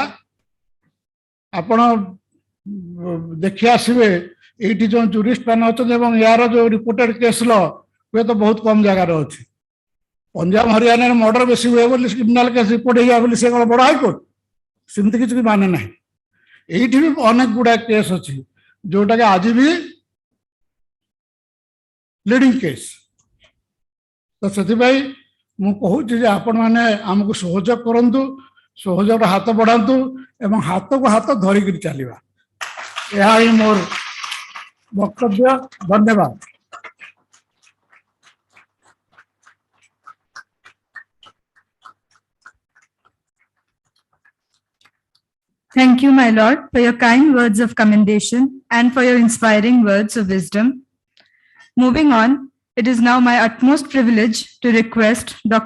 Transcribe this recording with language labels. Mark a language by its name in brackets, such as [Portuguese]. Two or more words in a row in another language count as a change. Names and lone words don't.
[Odia] ଆପଣ ଦେଖି ଆସିବେ ଏଇଠି ଯୋଉ ଜୁରିଷ୍ଟ ମାନେ ଅଛନ୍ତି ଏବଂ ୟାର ଯୋଉ [English] reported case law [Odia] ହୁଏତ ବହୁତ କମ ଜାଗାରେ ଅଛି। ପଞ୍ଜାବ ହରିୟାଣାରେ ମର୍ଡର ବେଶୀ ହୁଏ ବୋଲି [English] criminal case report [Odia] ହେଇଯାଏ ବୋଲି ସେ କ'ଣ ବଡ଼ ହାଇକୋର୍ଟ? ସେମିତି କିଛି ମାନେ ନାହିଁ। ଏଇଠି ବି ଅନେକ ଗୁଡ଼ାଏ କେସ୍ ଅଛି ଯୋଉଟାକି ଆଜି ବି [English] leading case. [Odia] ତ ସେଥିପାଇଁ ମୁଁ କହୁଛି ଯେ ଆପଣମାନେ ଆମକୁ ସହଯୋଗ କରନ୍ତୁ, ସହଯୋଗର ହାତ ବଢ଼ାନ୍ତୁ ଏବଂ ହାତକୁ ହାତ ଧରିକିରି ଚାଲିବା। ଏହା ହିଁ ମୋର ବକ୍ତବ୍ୟ। ଧନ୍ୟବାଦ। [English] Thank you, my lord, for your kind words of commendation and for your inspiring words of wisdom. Moving on, it is now my utmost privilege to request Dr.